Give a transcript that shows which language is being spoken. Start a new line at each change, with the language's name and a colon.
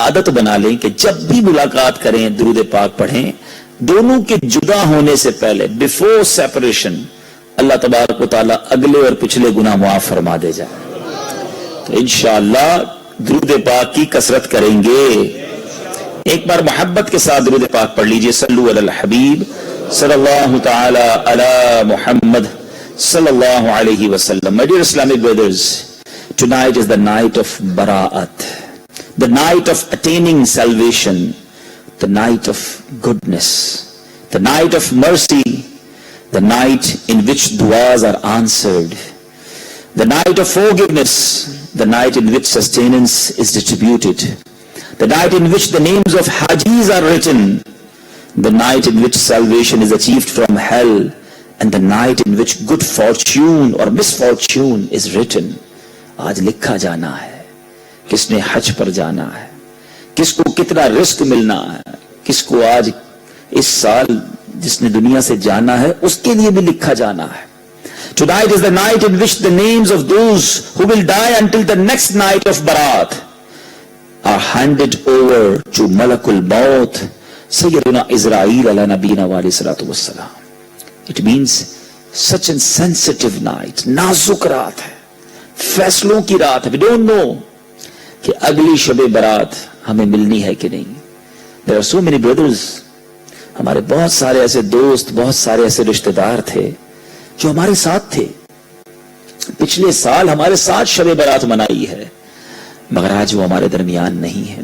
Urdu: عادت بنا لیں کہ جب بھی ملاقات کریں درود پاک پڑھیں، دونوں کے جدا ہونے سے پہلے
English: before separation
Urdu: اللہ تبارک و تعالیٰ اگلے اور پچھلے گناہ معاف فرما دے جائے. تو انشاءاللہ درود پاک کی کثرت کریں گے. ایک بار محبت کے ساتھ درود پاک پڑھ لیجئے. صلو علی الحبیب صلی اللہ تعالی علی محمد صلی اللہ علیہ وسلم.
English: My dear Islamic brothers, tonight is the night of Bara'at, the night of attaining salvation, the night of goodness, the night of mercy, the night in which du'as are answered, the night of forgiveness, the night in which sustenance is distributed, the night in which the names of Hajis are written, the night in which salvation is achieved from hell, and the night in which good fortune or misfortune is written.
Urdu: آج لکھا جانا ہے کس نے حج پر جانا ہے، کس کو کتنا رزق ملنا ہے، کس کو آج اس سال جس نے دنیا سے جانا ہے اس کے لیے بھی لکھا جانا ہے.
English: Tonight is the night in which the names of those who will die until the next night of Barat are handed over to Malakul Maut, Sayyidina Israel ala nabina wa alayhi salatu wassalam. It means such a sensitive night,
Urdu: نازک رات ہے، فیصلوں کی رات ہے.
English: We don't know
Urdu: کہ اگلی شب برات ہمیں ملنی ہے کہ نہیں.
English: There are so many brothers,
Urdu: ہمارے بہت سارے ایسے دوست، بہت سارے ایسے رشتہ دار تھے جو ہمارے ساتھ تھے، پچھلے سال ہمارے ساتھ شب برات منائی ہے، مگر آج وہ ہمارے درمیان نہیں ہے.